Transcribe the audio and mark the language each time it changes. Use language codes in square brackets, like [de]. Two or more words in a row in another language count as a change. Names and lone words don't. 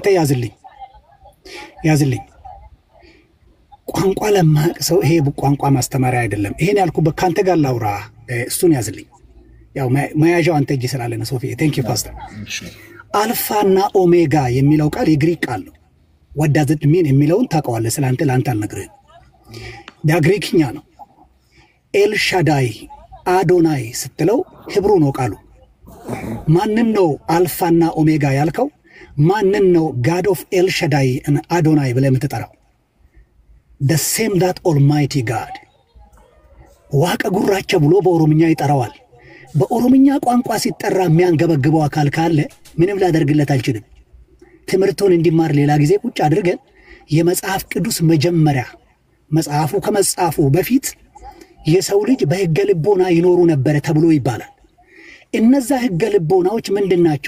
[am] አንተ ያዝልኝ። ቋንቋ ለማቅ ሰው ይሄ ቋንቋ ማስተማሪያ አይደለም። ይሄን ያልኩበት ካንተ ጋር ላውራ። እሱን ያዝልኝ። ያው መያዣው አንተ እጅ ስላለ ነው ሶፊዬ። [en] thank you pastor። [am] አልፋና ኦሜጋ የሚለው ቃል የግሪክ ቃል ነው። [en] what does it mean [am] የሚለውን ታውቀዋለህ። ስላንተ ላንተ አልነግርህም። ግሪክኛ ነው። ኤል ሻዳይ አዶናይ ስትለው ሂብሩ ነው ቃሉ። ማንን ነው አልፋና ኦሜጋ ያልከው? ማንን ነው [en] God of [am] ኤል ሻዳይ እና አዶናይ ብለህ የምትጠራው? [en] the same that almighty God [om] ዋቀ ጉራቸ [am] ብሎ በኦሮምኛ ይጠራዋል። በኦሮምኛ ቋንቋ ሲጠራ የሚያንገበግበው አካል ካለ ምንም ላደርግለት አልችልም። ትምህርቱን እንዲማር ሌላ ጊዜ ቁጭ አድርገን የመጽሐፍ ቅዱስ መጀመሪያ መጽሐፉ ከመጻፉ በፊት የሰው ልጅ በሕገ ልቦና ይኖሩ ነበር ተብሎ ይባላል። እነዛ ሕገ ልቦናዎች ምንድናቸው?